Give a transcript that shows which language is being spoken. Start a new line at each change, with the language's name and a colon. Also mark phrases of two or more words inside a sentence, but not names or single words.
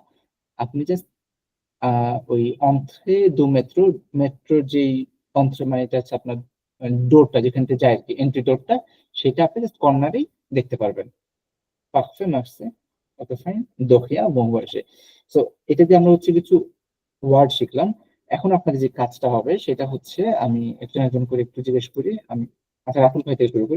Bangla: আপনি জাস্ট ওই
French: entrée du métro,
Bangla: মেট্রোর যেই entrée মানে এটা হচ্ছে আপনার ডোরটা যেখান থেকে যায় আর কি,
English: entry doorটা,
Bangla: সেটা আপনি জাস্ট কর্নারেই দেখতে পারবেন।
French: Parfait, merci.
English: okay fine,
Bangla: দখিয়া বঙ্গবর্ষে। সো এটা দিয়ে আমরা হচ্ছে কিছু ওয়ার্ড শিখলাম। এখন আপনাদের যে কাজটা হবে সেটা হচ্ছে, আমি একজন করে একটু জিজ্ঞেস করি, আমি আচ্ছা রাহুল ভাই থেকে শুরু করি।